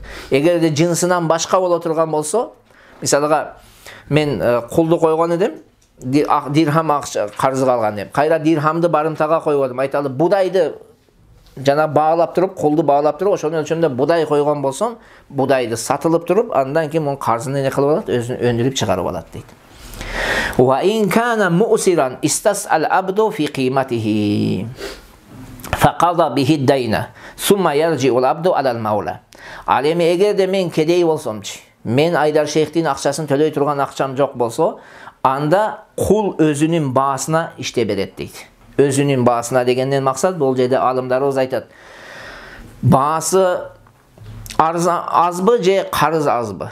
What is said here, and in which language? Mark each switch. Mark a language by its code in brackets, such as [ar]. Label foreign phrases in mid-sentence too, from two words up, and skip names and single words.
[ky] Эгерде жынсынан башка боло турган болсо, мисалга мен кулду койгон эдим, дирхам акча карызга алган деп. Кайра дирхамды барымтага койгодум. Айталы будайды жана баалап туруп, кулду баалап туруп, ошонун өлчөмүндө будай койгон болсом, будайды сатылып туруп, андан кийин мунун карзыны не кылып алат, өзүн өндүрүп чыгарып алат дейт. [ar] وإن كان معسرا استسعى العبد في قيمته فقضى به الدين ثم يرجع العبد على المولى. [ky] Ал эми эгерде мен кедей болсомчу, мен Айдар шейхтин акчасын төлөй турган акчам жок болсо, анда кул өзүнүн баасына иште берет дейт. Өзүнүн баасына дегенден максат бул жерде алымдарыбыз айтат. Баасы азбы же карыз азбы?